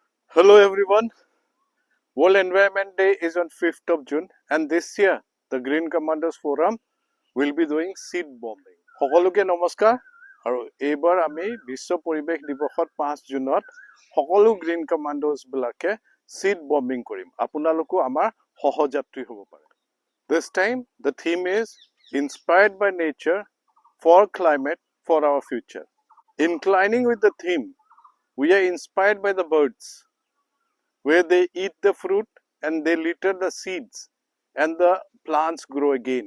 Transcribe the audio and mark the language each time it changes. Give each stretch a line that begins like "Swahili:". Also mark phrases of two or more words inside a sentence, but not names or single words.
English: Hello everyone. World Environment Day is on 5th of June and this year the Green Commanders Forum will be doing seed bombing.
Assamese: সকলোকে নমস্কাৰ আৰু এইবাৰ আমি বিশ্ব পৰিৱেশ দিৱসত 5 জুনত সকলো গ্ৰীণ কমাণ্ডাৰ্ছ বিলাকে
English: seed bombing
Assamese: কৰিম। আপোনালোকো আমাৰ সহযাত্ৰী হ'ব পাৰে।
English: This time the theme is inspired by nature for climate for our future. Inclining with the theme, we are inspired by the birds, where they eat the fruit and they litter the seeds and the plants grow again.